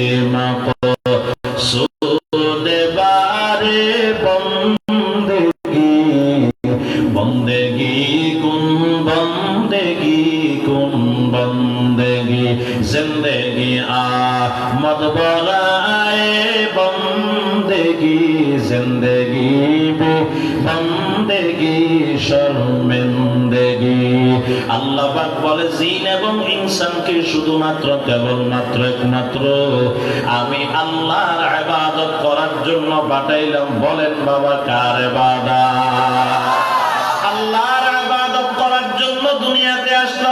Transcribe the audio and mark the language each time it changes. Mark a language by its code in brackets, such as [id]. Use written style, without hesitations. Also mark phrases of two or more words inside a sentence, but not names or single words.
[fa] مقصود بار بندگی بندگی کن بندگی کن بندگی زندگی آمد برائے بندگی زندگی بے بندگی শর্মিন্দগি। [bn] আল্লাহ পাক বলে জিন এবং ইনসানকে শুধুমাত্র কেবলমাত্র একমাত্র আমি আল্লাহর ইবাদত করার জন্য পাঠাইলাম। বলেন বাবা কার ইবাদত? আল্লাহর ইবাদত করার জন্য দুনিয়াতে আসলাম।